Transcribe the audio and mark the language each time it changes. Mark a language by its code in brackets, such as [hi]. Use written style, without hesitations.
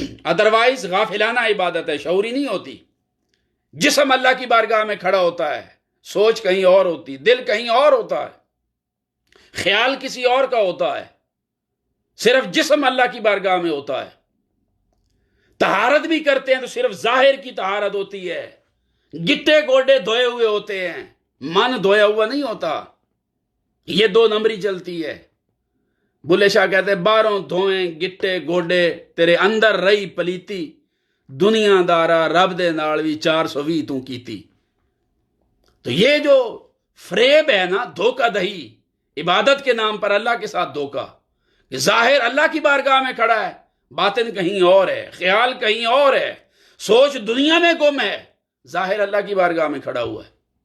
[ur] Otherwise غافلانہ عبادت ہے، شعوری نہیں ہوتی. جسم اللہ کی بارگاہ میں کھڑا ہوتا ہے، سوچ کہیں اور ہوتی، دل کہیں اور ہوتا ہے، خیال کسی اور کا ہوتا ہے، صرف جسم اللہ کی بارگاہ میں ہوتا ہے. طہارت بھی کرتے ہیں تو صرف ظاہر کی طہارت ہوتی ہے، گٹے گوڈے دھوئے ہوئے ہوتے ہیں، من دھویا ہوا نہیں ہوتا. یہ 2 نمبری چلتی ہے. بلے شاہ کہتے ہیں [pa] 12 دھوئیں گٹے گوڈے تیرے اندر رہی پلیتی، دنیا دارا رب دے نال وی 420 تو کیتی. [ur] تو یہ جو فریب ہے نا، دھوکہ دہی، عبادت کے نام پر اللہ کے ساتھ دھوکہ، کہ ظاہر اللہ کی بارگاہ میں کھڑا ہے، باطن کہیں اور ہے، خیال کہیں اور ہے، سوچ دنیا میں گم ہے، ظاہر اللہ کی بارگاہ میں کھڑا ہوا ہے.